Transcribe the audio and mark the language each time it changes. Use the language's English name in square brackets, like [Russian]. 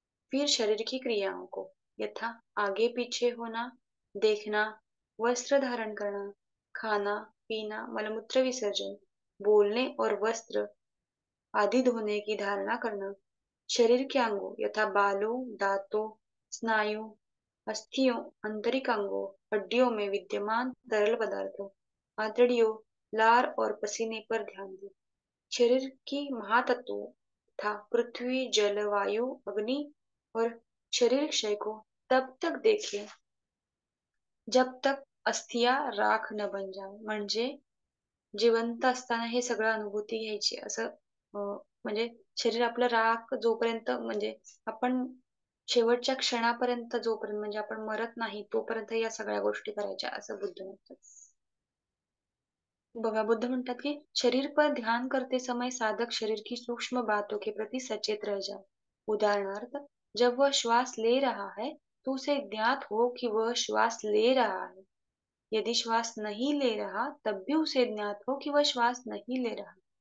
[Hindi] फिर शरीर की क्रियाओं को यथा आगे पीछे होना, देखना, वस्त्र धारण करना, खाना, पीना, मलमूत्र विसर्जन, बोलने और वस्त्र आदि धोने की धारणा करना, शरीर के अंगों यथा बालों, दांतों, स्नायु, अस्थियों, आंतरिक अंगों, हड्डियों में विद्यमान तरल पदार्थों, आंतड़ियों, लार और पसीने पर ध्यान दें। शरीर की महातत्वों तथा पृथ्वी, जल, वायु, अग्नि और शरीर क्षय को तब तक देखें जब तक अस्थिया राख न बन जाए. [Marathi] म्हणजे जिवंत असताना हे सगळं अनुभूती घ्यायची असं म्हणजे शरीर आपलं राख जोपर्यंत म्हणजे आपण शेवटच्या क्षणापर्यंत जोपर्यंत म्हणजे आपण मरत नाही तोपर्यंत या सगळ्या गोष्टी करायच्या असं बुद्ध म्हणतात. बघा बुद्ध म्हणतात की [Hindi] शरीर पर ध्यान करते समय साधक शरीर की सूक्ष्म बातों के प्रति सचेत रह जाए. उदाहरणार्थ जब वह श्वास ले रहा है तो उसे ज्ञात हो कि वह श्वास ले रहा है. यदि श्वास नहीं ले रहा तब भी उसे ज्ञात हो कि वह श्वास नहीं ले रहा.